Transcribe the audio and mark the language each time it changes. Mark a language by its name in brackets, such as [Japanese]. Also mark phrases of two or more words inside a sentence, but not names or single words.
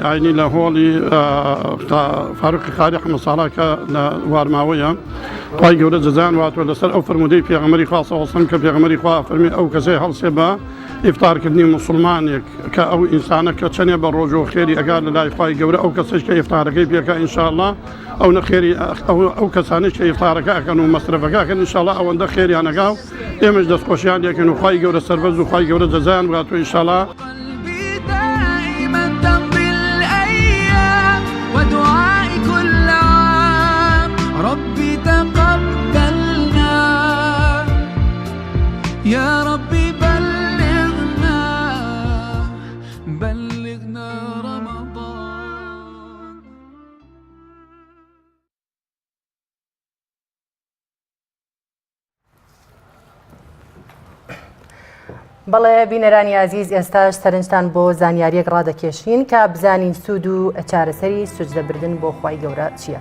[Central Kurdish] ئاینی لە هۆڵی فاروقی خاری حەمەد ساڵاکە لە وارماوەیە خوای گەورە جەزایان واتوە لەسەر ئەو فەرمودەی پێغەمبەری خوا [Arabic] صلی الله علیه و سلم [Central Kurdish] کە پێغەمبەری خوا فەرمی ئەو کەسەی هەڵسێ بە ئیفتارکردنی موسڵمانێک کە ئەو ئینسانە کە چەندێ بە ڕۆژ و خێری ئەگار لە لای خوای گەورە ئەو کەسەش کە ئیفتارەکەی پێکا ئینشاءالله ئەو نەخێری ئەو کەسانش کە ئیفتارەکە ئەکەن و مەسرەفەکە ئەکەن ئینشاءالله ئەوەندە خێریان ئەگا و ئێمەش دەستخۆشیان لێکەن و خوای گەورە سەربەرز و خوای گەورە جەزایان واتوە ئینشاءالله. [Arabic] ربي تقبلنا يا ربي بلغنا رمضان. [Central Kurdish] بەڵێ بینەرانی عزیز ئێستاش سەرنجتان بۆ زانیاریەک ڕادەکێشین کە بزانین سوود و چارەسەری سوجدەبردن بۆ خوای گەورە چییە.